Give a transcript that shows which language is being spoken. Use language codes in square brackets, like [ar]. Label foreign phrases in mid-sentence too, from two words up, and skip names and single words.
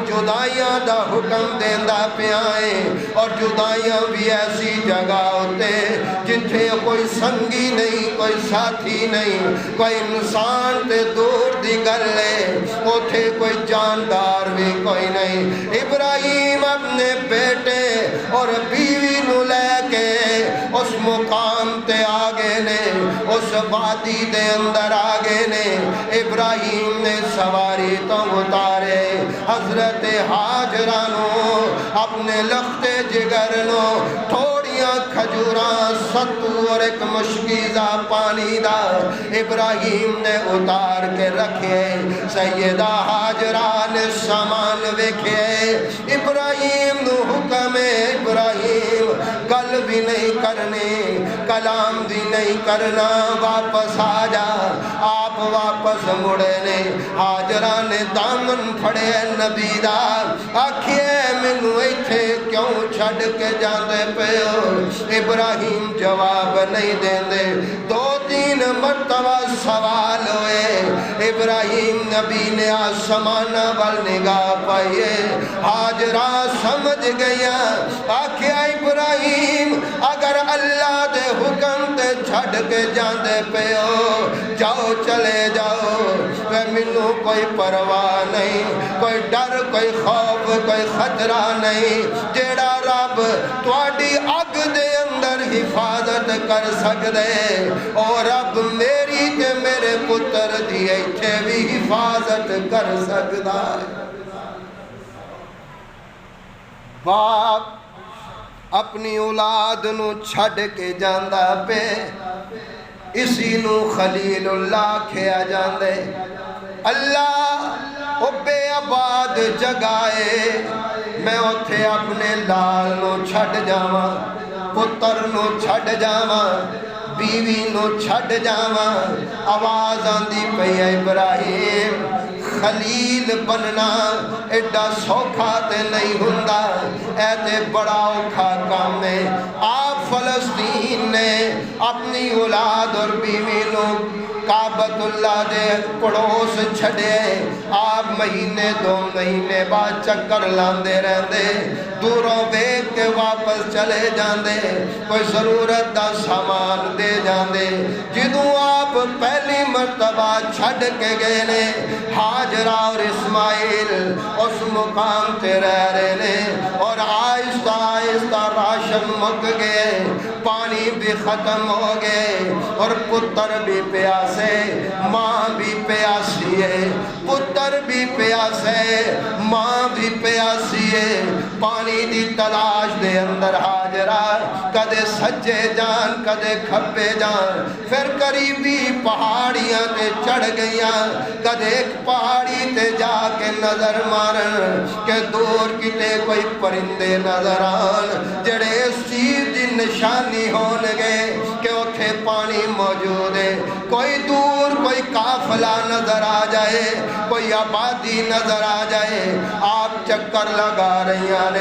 [pa] جدائیاں دا حکم دیندہ پیائیں اور جدائیاں بھی ایسی جگہ ہوتے جتھے کوئی سنگی نہیں کوئی ساتھی نہیں کوئی انسان تے دور دی گلے اوتھے کوئی جاندار بھی کوئی نہیں ابراہیم اپنے بیٹے اور بیوی نو لے کے اس مقام تے آگے نے اس وادی دے اندر آگے نے ابراہیم نے سواری تو اتارے حضرت حاجرہ نو اپنے لخت جگر نو تھوڑیاں کھجوراں ستو اور ایک مشکیزہ پانی دا ابراہیم نے اتار کے رکھے سیدہ حاجرہ نے سامان ویکھے ابراہیم نو حکم ابراہیم گل بھی نہیں کرنی کلام بھی نہیں کرنا واپس آ جا آپ واپس مڑے نے حاجرہ نے دامن پھڑے نبی دا آکھیے مینوں ایتھے کیوں چھڈ کے جاندے پے ہو ابراہیم جواب نہیں دیندے دو تین مرتبہ سوال ہوئے ابراہیم نبی نے آسمان وال نگاہ پائیے حاجرہ سمجھ گیا آکھیا ابراہیم اگر اللہ دے حکم تے چھڈ کے جاندے پے ہو جاؤ چلے جاؤ مینوں کوئی پرواہ نہیں کوئی ڈر کوئی خوف کوئی خطرہ نہیں جیڑا رب تواڈی اگ دے اندر حفاظت کر سکدے اور رب میری تے میرے پتر دی ایتھے بھی حفاظت کر سکدا ہے باپ اپنی اولاد نو چھڈ کے جاندا پے اسی نو خلیل اللہ کھیا جاندے اللہ او بے آباد جگائے میں اتھے اپنے لال نو چھڈ جاواں پتر نو چھڈ جاواں بیوی نو چھڈ جاواں آواز آندی پئی ابراہیم خلیل بننا ایڈا سوکھا تے نہیں ہوندا اے تے بڑا اوکھا کام ہے آپ فلسطین نے اپنی اولاد اور بیوی نو کعبۃ اللہ دے پڑوس چھڑے آپ مہینے دو مہینے بعد چکر لاندے رہندے دوروں بیک کے واپس چلے جاندے کوئی ضرورت دا سامان دے جاندے جدوں آپ پہلی مرتبہ چھڑ کے گئے نے حاجرہ اور اسماعیل اس مقام تے رہ رہے نے اور آہستہ آہستہ راشن مک گئے پانی بھی ختم ہو گئے اور پتر بھی پیاسے ماں بھی پیاسی ہے پتر بھی پیاسے ماں بھی پیاسی ہے پانی دی تلاش دے اندر حاجرہ کدے سجے جان کدے کھبے جان پھر قریبی پہاڑیاں تے چڑھ گئیاں کدے ایک پہاڑی تے جا کے نظر مارن کہ دور کتے کوئی پرندے نظر آن جڑے اس چیز دی نشانی ہون گے کہ اتھے پانی موجود ہے کوئی دور کوئی قافلہ نظر آ جائے کوئی آبادی نظر آ جائے آپ چکر لگا رہی آنے